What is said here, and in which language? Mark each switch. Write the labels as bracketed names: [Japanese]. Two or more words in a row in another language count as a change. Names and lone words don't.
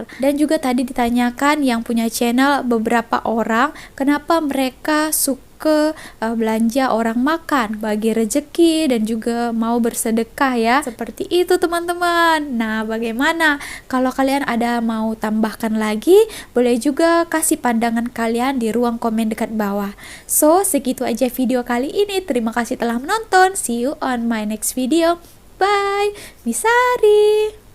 [Malay] Dan juga tadi ditanyakan yang punya channel beberapa orang, kenapa mereka suka belanja orang makan, bagi rezeki dan juga mau bersedekah ya. Seperti itu teman-teman. Nah, bagaimana? Kalau kalian ada mau tambahkan lagi, boleh juga kasih pandangan kalian di ruang komen dekat bawah. So, segitu aja video kali ini. Terima kasih telah menonton. [English] See you on my next video. Bye. Misari.